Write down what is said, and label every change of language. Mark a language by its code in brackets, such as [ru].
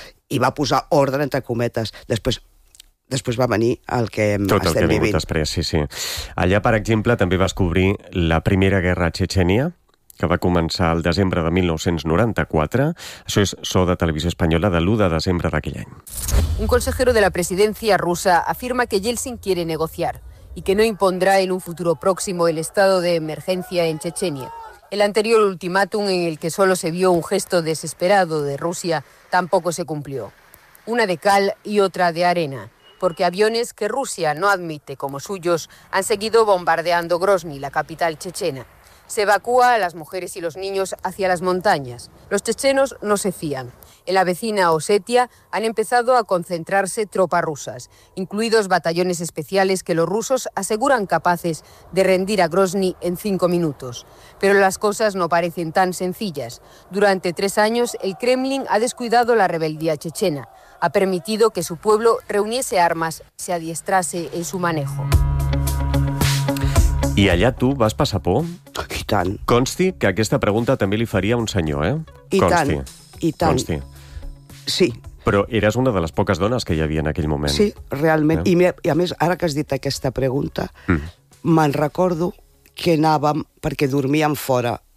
[ca] I va posar ordre entre cometes. Després va venir el que estem vivint. Tot el que ha vingut després, sí, sí. Allà, per exemple, també vas cobrir la primera guerra a Txetxènia, que va començar el desembre de 1994. Això és so de Televisió Espanyola de l'1 de desembre d'aquell any. [es] Un consejero de la presidencia rusa afirma que Yeltsin quiere negociar y que no impondrá en un futuro próximo el estado de emergencia en Chechenia. El anterior ultimátum, en el que solo se vio un gesto desesperado de Rusia, tampoco se cumplió. Una de cal y otra de arena, porque aviones que Rusia no admite como suyos han seguido bombardeando Grozny, la capital chechena. Se evacúa a las mujeres y los niños hacia las montañas. Los chechenos no se fían. En la vecina Osetia han empezado a concentrarse tropas rusas, incluidos batallones especiales que los rusos aseguran capaces de rendir a Grozny en 5 minutos. Pero las cosas no parecen tan sencillas. Durante 3 años, el Kremlin ha descuidado la rebeldía chechena. Ha permitido que su pueblo reuniese armas, se adiestrase en su manejo. [ca] I allà tu vas passar por? I tant. Consti que aquesta pregunta també li faria un senyor, eh? I tant, i tant. Consti. Sí. Però eres una de les poques dones que hi havia en aquell moment. Sí, realment. Eh? I a més, ara que has dit aquesta pregunta, me'n recordo que anàvem, perquè dormíem fora